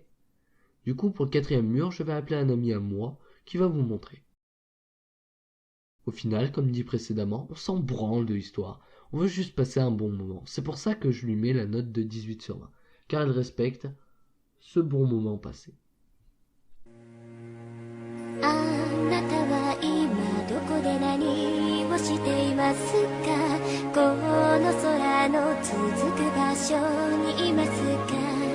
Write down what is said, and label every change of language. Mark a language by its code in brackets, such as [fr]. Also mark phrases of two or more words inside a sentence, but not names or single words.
[fr] Du coup, pour le 4ème mur, je vais appeler un ami à moi qui va vous montrer. Au final, comme dit précédemment, on s'en branle de l'histoire. On veut juste passer un bon moment. C'est pour ça que je lui mets la note de 18 sur 20. Car elle respecte ce bon moment passé. [ja] あなたは今どこで何をしていますかこの空の続く場所にいますか